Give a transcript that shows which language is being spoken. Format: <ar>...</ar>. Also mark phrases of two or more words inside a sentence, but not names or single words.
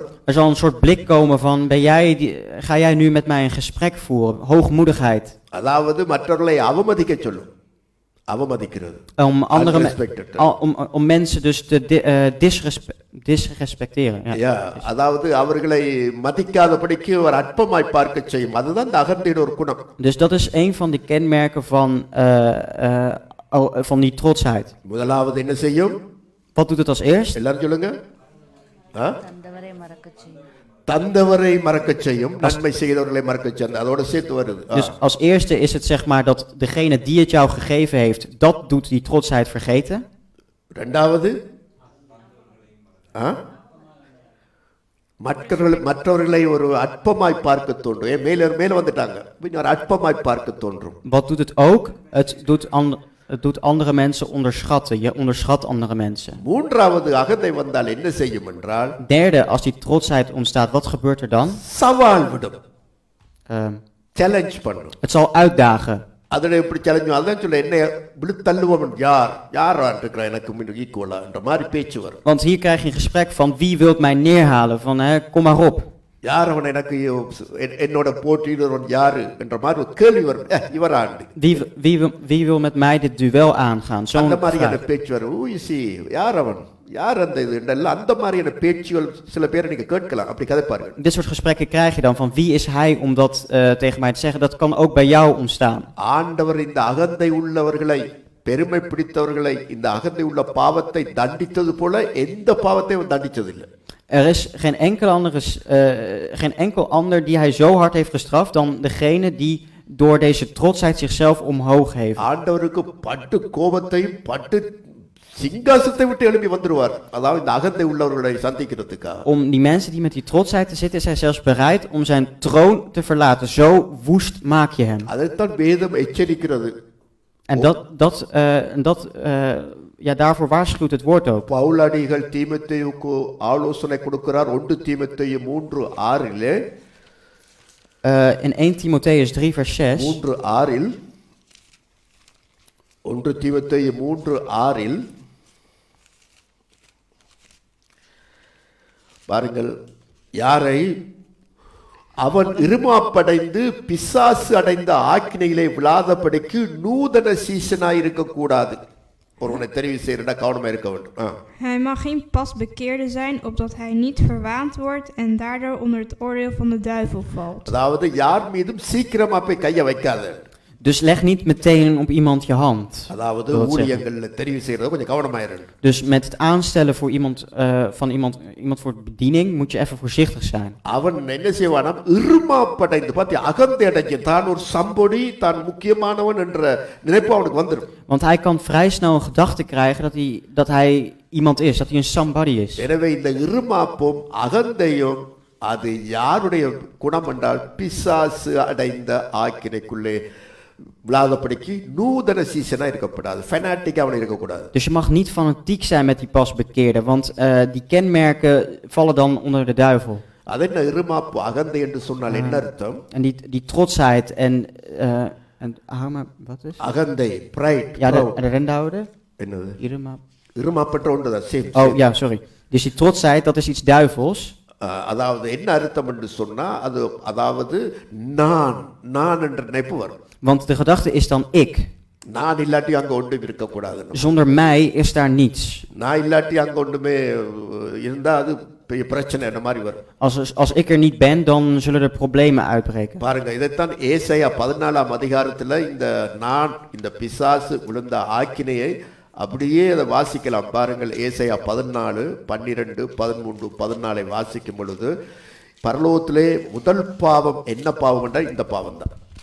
<nl>Er zal een soort blik komen van, ga jij nu met mij een gesprek voeren? Hoogmoedigheid.</nl> <ta>அதாவது மற்றவர்களை அவமதிக்க சொல்லும். அவமதிக்கிறது.</ta> <nl>Om mensen dus te disrespecteren. Ja,</nl> <ta>அதாவது அவர்களை மதிக்காதபடிக்கு ஒரு அற்பமாய் பார்க்க செய்யும். அதுதான் இந்த அகந்தையின் ஒரு குணம்.</ta> <nl>Dus dat is een van de kenmerken van die trotsheid.</nl> <ta>முதலாவது என்ன செய்யும்?</ta> <nl>Wat doet het als eerst?</nl> <ta>எல்லாரும் சொல்லுங்க. தந்தவரை மறக்க செய்யும், நன்மை செய்தவர்களை மறக்க செய்யும். அதோட சேர்த்து வருது.</ta> <nl>Dus als eerste is het zeg maar dat degene die het jou gegeven heeft, dat doet die trotsheid vergeten.</nl> <ta>இரண்டாவது மற்றவர்களை ஒரு அற்பமாய் பார்க்க தோன்றும். மேல வந்துட்டாங்க, ஒரு அற்பமாய் பார்க்க தோன்றும்.</ta> <nl>Wat doet het ook? Het doet andere mensen onderschatten. Je onderschat andere mensen.</nl> <ta>மூன்றாவது அகந்தை வந்தால் என்ன செய்யும் என்றால்,</ta> <nl>derde, als die trotsheid ontstaat, wat gebeurt er dan?</nl> <ta>சவால் விடும். சேலஞ்ச் பண்ணும்.</ta> <nl>Het zal uitdagen.</nl> <ta>அதில் எப்படி சேலஞ்ச்? அதான் சொல்ல, என்ன விழு தள்ளுவன் யார் இருக்கிற எனக்கு ஈக்குவலா என்ற மாதிரி பேச்சு வரும்.</ta> <nl>Want hier krijg je een gesprek van wie wilt mij neerhalen, van kom maar op.</nl> <ta>யார் அவன் எனக்கு என்னோட போட்டியிடுறவன் யாரு என்ற மாதிரி ஒரு கேள்வி வரும். இவராண்டு</ta> <nl>wie wil met mij dit duel aangaan?</nl> <ta>அந்த மாதிரியான பேச்சு வரும். யார் அவன், யார் அந்த இது எல்லாம், அந்த மாதிரியான பேச்சுகள் சில பேரை நீங்க கேட்கலாம், அப்படி கதைப்பார்கள்.</ta> <nl>Dit soort gesprekken krijg je dan van wie is hij om dat tegen mij te zeggen. Dat kan ook bij jou ontstaan.</nl> <ta>ஆண்டவர் இந்த அகந்தை உள்ளவர்களை, பெருமை பிடித்தவர்களை, இந்த அகந்தை உள்ள பாவத்தை தண்டித்தது போல எந்த பாவத்தையும் தண்டிச்சதில்லை.</ta> <nl>Er is geen enkel ander die hij zo hard heeft gestraft dan degene die door deze trotsheid zichzelf omhoog heeft.</nl> <ta>ஆண்டவருக்கு பட்டு கோபத்தையும் பட்டு சிங்காசனத்தை விட்டு எழுப்பி வந்துருவார், அதாவது இந்த அகந்தை உள்ளவர்களை சந்திக்கிறதுக்காக.</ta> <nl>Om die mensen die met die trotsheid te zitten, is hij zelfs bereid om zijn troon te verlaten. Zo woest maak je hem.</nl> <ta>அதைத்தான் வேதம் எச்சரிக்கிறது.</ta> <nl>En daarvoor waarschuwt het woord ook.</nl> <ta>பவுலடிகள் தீமோத்தேயுக்கு ஆலோசனை கொடுக்கிறார். 1 தீமோத்தேயு 3:6</ta> <nl>in 1 Timotheus 3 vers 6.</nl> <ta>3:6 1 தீமோத்தேயு 3:6 பாருங்கள், யாரை அவன் இருமாப்படைந்து பிசாசு அடைந்த ஆக்கினையிலே விழாதபடிக்கு நூதன சீசனாய் இருக்க கூடாது. ஒருவனை தெரிவு செய்யறா கவனமா இருக்க வேண்டும்.</ta> <nl>Hij mag geen pas bekeerde zijn, opdat hij niet verwaand wordt en daardoor onder het oordeel van de duivel valt.</nl> <ta>அதாவது யார் மீதும் சீக்கிரமா போய் கைய வைக்காத.</ta> <nl>Dus leg niet meteen op iemand je hand.</nl> <ta>அதாவது ஊழியங்கள்ல தெரிவு செய்யறது கொஞ்சம் கவனமா இரு.</ta> <nl>Dus met het aanstellen voor iemand voor bediening moet je even voorzichtig zijn.</nl> <ta>அவன் என்ன செய்வானா, இருமாப்படைந்து பாத்தி அகந்தை அடைஞ்சு தான் ஒரு சம்பொடி, தான் முக்கியமானவன் என்ற நினைப்பு அவனுக்கு வந்துரும்.</ta> <nl>Want hij kan vrij snel een gedachte krijgen dat hij iemand is, dat hij een somebody is.</nl> <ta>எனவே இந்த இருமாப்பும் அகந்தையும் அது யாருடைய குணம் என்றால் பிசாசு அடைந்த ஆக்கினைக்குள்ளே விழாதபடிக்கு நூதன சீசனா இருக்கப்படாது, ஃபெனாட்டிக்கா அவன் இருக்கக்கூடாது.</ta> <nl>Dus je mag niet fanatiek zijn met die pas bekeerde, want die kenmerken vallen dan onder de duivel.</nl> <ta>அது என்ன இருமாப்பு அகந்தை என்று சொன்னால் என்ன அர்த்தம்?</ta> <nl>En die trotsheid en wat is?</nl> <ta>அகந்தை, pride.</ta> <nl>Ja, de rendoude.</nl> <ta>என்னது? இருமாப்பற்ற ஒன்றுதான், சேம்.</ta> <nl>Oh ja, sorry. Dus die trotsheid, dat is iets duivels.</nl> <ta>அதாவது என்ன அர்த்தம் என்று சொன்னா, அது அதாவது நான் என்ற நினைப்பு வரும்.</ta> <nl>Want de gedachte is dan ik.</nl> <ta>நான் இல்லாட்டி அங்க ஒன்றும் இருக்கக்கூடாது.</ta> <nl>Zonder mij is daar niets.</nl> <ta>நான் இல்லாட்டி அங்க ஒன்றுமே இருந்தா அது பெரிய பிரச்சனை என்ன மாதிரி வரும்.</ta> <nl>Als ik er niet ben, dan zullen er problemen uitbreken.</nl> <ta>பாருங்க, இதைத்தான் ஏசாயா 14ஆம் அதிகாரத்துல இந்த பிசாசு விழுந்த ஆக்கினையை அப்படியே அதை வாசிக்கலாம். பாருங்கள், ஏசாயா 14, 12, 13, 14 வாசிக்கும் பொழுது பரலோகத்திலே முதல் பாவம் என்ன பாவம் என்றால் இந்த பாவம் தான்.</ta>